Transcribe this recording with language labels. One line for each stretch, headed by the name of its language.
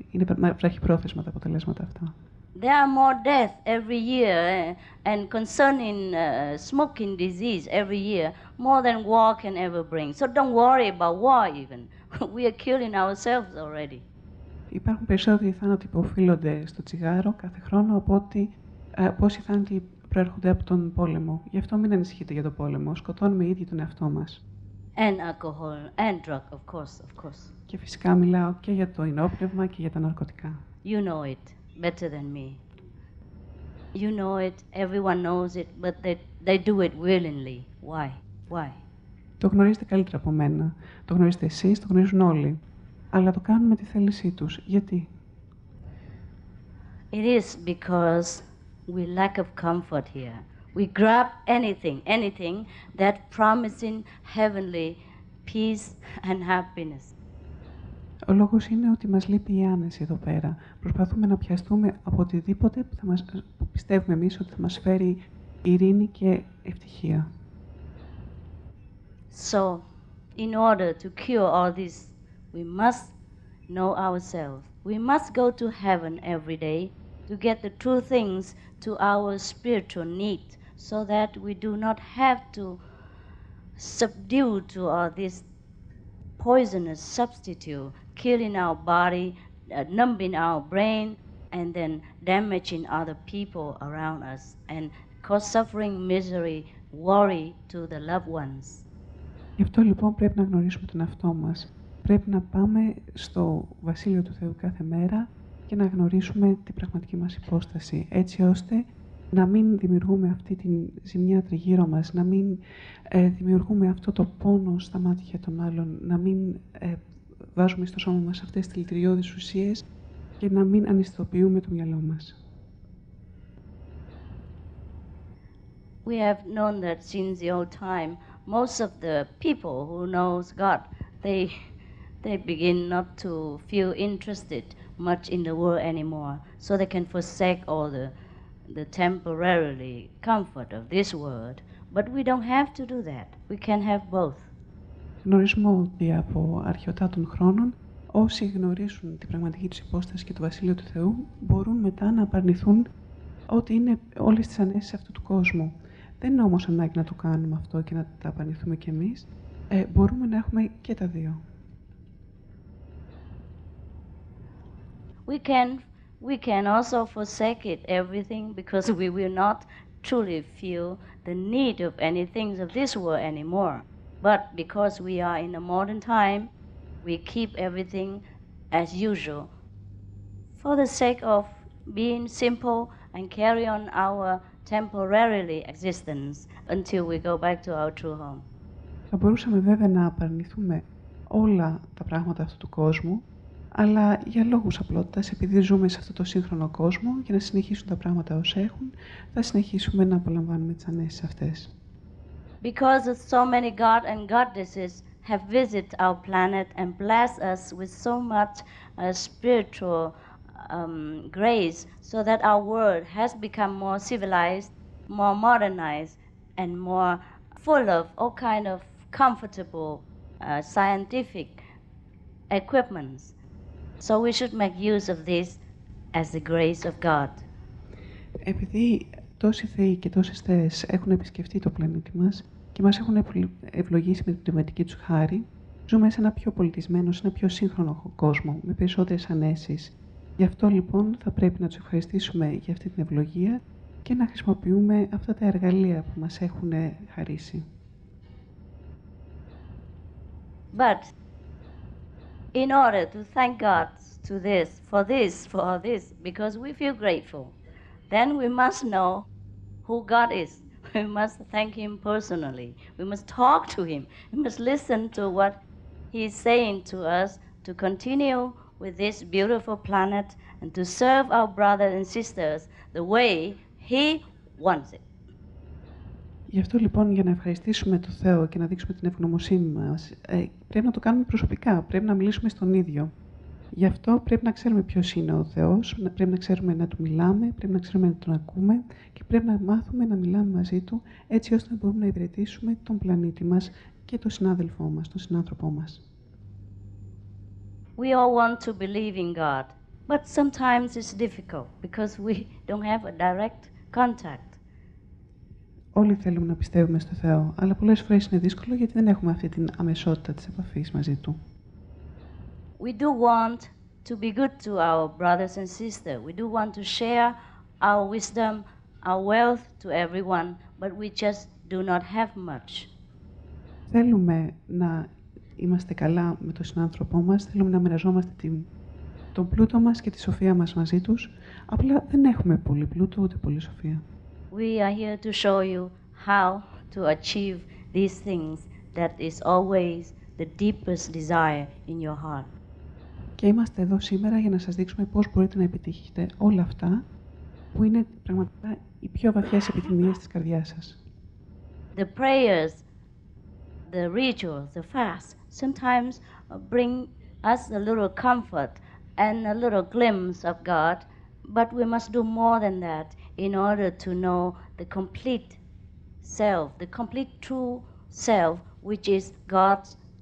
Greek: Είναι βραχυπρόθεσμα τα αποτελέσματα αυτά.
English: There are more deaths every year and concerning smoking disease every year, more than war can ever bring. So don't worry about war even. We are killing ourselves already.
Greek: Υπάρχουν περισσότεροι θάνατοι που οφείλονται στο τσιγάρο κάθε χρόνο από ότι πόσοι θάνατοι προέρχονται από τον πόλεμο. Γι' αυτό μην ανησυχείτε για τον πόλεμο. Σκοτώνουμε ήδη τον εαυτό μας.
English: And alcohol and drug, of course.
Greek: Και φυσικά μιλάω και για το υνόπνευμα και για τα ναρκωτικά.
English: You know it better than me. You know it, everyone knows it, but they do it willingly. Why?
Greek: Το γνωρίζετε καλύτερα από μένα. Το γνωρίζετε εσείς, το γνωρίζουν όλοι. Αλλά το κάνουν με τη θέλησή τους. Γιατί?
English: It is because we lack of comfort here. We grab anything that promising heavenly peace and happiness.
Greek: Ο λόγος είναι ότι μας λείπει η άνεση εδώ πέρα. Προσπαθούμε να πιαστούμε από οτιδήποτε που πιστεύουμε εμείς ότι θα μας φέρει ειρήνη και ευτυχία.
English: So, In order to cure all this, we must know ourselves. We must go to heaven every day to get the true things to our spiritual need, so that we do not have to subdue to all this poisonous substitute, killing our body, numbing our brain, and then damaging other people around us, and cause suffering, misery, worry to the loved ones.
Greek: Γι' αυτό λοιπόν πρέπει να γνωρίσουμε τον εαυτό μας. Πρέπει να πάμε στο Βασίλειο του Θεού κάθε μέρα και να γνωρίσουμε την πραγματική μας υπόσταση, έτσι ώστε να μην δημιουργούμε αυτή τη ζημιά τριγύρω μας, να μην δημιουργούμε αυτό το πόνο στα μάτια των άλλων, να μην βάζουμε στο σώμα μας αυτές τις δηλητηριώδεις ουσίες και να μην αναισθητοποιούμε το μυαλό μας.
English: We have known that since the old time, most of the people who knows God, they begin not to feel interested much in the world anymore, so they can forsake all the temporarily comfort of this world. But we don't have to do that. We can have both.
Greek: Γνωρίζουμε ότι από αρχαιοτά των χρόνων, όσοι γνωρίζουν την πραγματική τους υπόσταση και το Βασίλειο του Θεού, μπορούν μετά να απαρνηθούν ότι είναι όλες τις ανέσεις αυτού του κόσμου. Δεν είναι όμως ανάγκη να το κάνουμε αυτό και να τα απαρνηθούμε κι εμείς. Μπορούμε να έχουμε και τα δύο.
English: We can also forsake it, everything, because we will not truly feel the need of any things of this world anymore. But because we are in a modern time, we keep everything as usual for the sake of being simple and carry on our temporarily existence until we go back to our true home.
Greek: Θα μπορούσαμε βέβαια να απαρνηθούμε όλα τα πράγματα αυτού του κόσμου, αλλά για λόγους απλότητας, επειδή ζούμε σε αυτό το σύγχρονο κόσμο, για να συνεχίσουν τα πράγματα ως έχουν, θα συνεχίσουμε να απολαμβάνουμε τις ανέσεις αυτές.
English: Because so many gods and goddesses have visited our planet and blessed us with so much spiritual grace, so that our world has become more civilized, more modernized, and more full of all kind of comfortable scientific equipments. So we should make use of this as the grace of God.
Greek: Επειδή τόσοι θεοί και τόσες θεές έχουν επισκεφτεί το πλανήτη μας και μας έχουν ευλογήσει με την πνευματική τους χάρη, ζούμε σε ένα πιο πολιτισμένο, σε ένα πιο σύγχρονο κόσμο, με περισσότερες ανέσεις. Γι' αυτό λοιπόν θα πρέπει να τους ευχαριστήσουμε για αυτή την ευλογία και να χρησιμοποιούμε αυτά τα εργαλεία που μας έχουν χαρίσει.
English: But in order to thank God for this, because we feel grateful, then we must know who God is. We must thank Him personally. We must talk to Him. We must listen to what He is saying to us to continue with this beautiful planet and to serve our brothers and sisters the way He wants it.
Greek: Γι' αυτό λοιπόν, για να ευχαριστήσουμε τον Θεό και να δείξουμε την ευγνωμοσύνη μας, πρέπει να το κάνουμε προσωπικά, πρέπει να μιλήσουμε στον ίδιο. Γι' αυτό πρέπει να ξέρουμε ποιος είναι ο Θεός, πρέπει να ξέρουμε να Του μιλάμε, πρέπει να ξέρουμε να Τον ακούμε και πρέπει να μάθουμε να μιλάμε μαζί Του, έτσι ώστε να μπορούμε να υπηρετήσουμε τον πλανήτη μας και τον συνάδελφό μας, τον συνάνθρωπό μας.
English: We all want to believe in God, but sometimes it's difficult because we don't have a direct contact.
Greek: Όλοι θέλουμε να πιστεύουμε στο Θεό, αλλά πολλές φορές είναι δύσκολο γιατί δεν έχουμε αυτή την αμεσότητα της επαφής μαζί Του.
English: We do want to be good to our brothers and sisters. We do want to share our wisdom, our wealth to everyone, but we just do not have much.
Greek: Θέλουμε να είμαστε καλά με τον συνάνθρωπό μας, θέλουμε να μοιραζόμαστε τον πλούτο μας και τη σοφία μας μαζί τους, απλά δεν έχουμε πολύ πλούτο ούτε πολύ σοφία.
English: We are here to show you how to achieve these things that is always the deepest desire in your heart.
Greek: Και είμαστε εδώ σήμερα για να σας δείξουμε πώς μπορείτε να επιτύχετε όλα αυτά που είναι πραγματικά οι πιο βαθιές επιθυμίες της καρδιάς σας.
English: The prayers, the rituals, the fasts sometimes bring us a little comfort and a little glimpse of God, but we must do more than that in order to know the complete self, the complete true self, which is God's